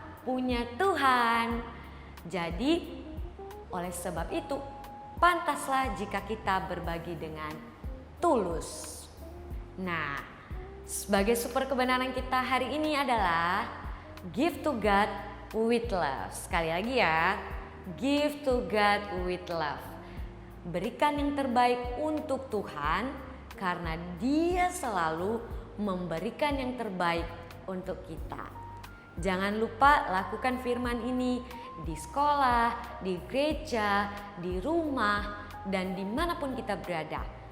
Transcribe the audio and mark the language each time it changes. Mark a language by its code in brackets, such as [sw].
[id] Punya Tuhan. Jadi oleh sebab itu pantaslah jika kita berbagi dengan tulus. Nah, sebagai super kebenaran kita hari ini adalah [en] give to God with love. [id] Sekali lagi ya, [en] give to God with love. [id] Berikan yang terbaik untuk Tuhan karena Dia selalu memberikan yang terbaik untuk kita. Jangan lupa lakukan firman ini di sekolah, di gereja, di rumah, dan dimanapun kita berada.